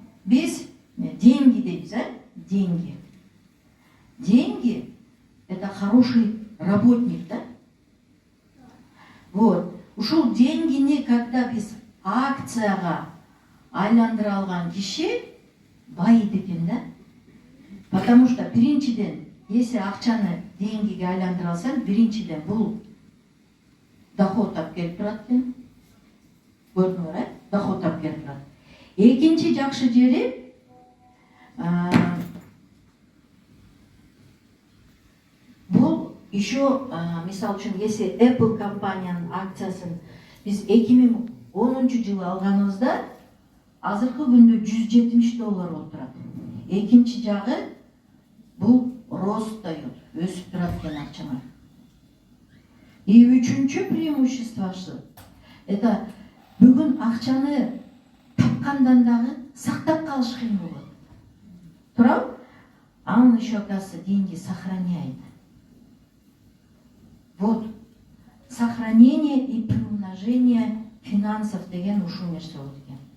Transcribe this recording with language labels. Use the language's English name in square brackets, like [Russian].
[Kyrgyz] Biz деньги дейбиз, деньги. [Russian] Деньги – это хороший работник, да? [Kyrgyz] Вот. Ушул деньгини, когда biz акцияга айландыра алган киши байыт экен, да? [Russian] Потому что [Kyrgyz] биринчиден, если акчаны деньгиге айландыра алсаң, биринчиден бул доход алып келип турат экен. Көрдүңөр, доход алып келип турат. Экинчи жакшы жери бул еще, мисал үчүн, если Apple компаниянын акциясын биз 2010 жылы алганыбызда азыркы күндө $170 болуп турат. Экинчи жагы бул [Russian] рост дает, [Kyrgyz] өсүп турат экен акчалар. И үчүнчү преимуществосы это бүгүн акчаны тапкандан дагы сактап калыш кыйын болот. Туурабы? [Russian] Он еще, оказывается, деньги сохраняет. [Kyrgyz] Вот. [Russian] Сохранение и приумножение финансов [Kyrgyz] деген ушул нерсе болот экен.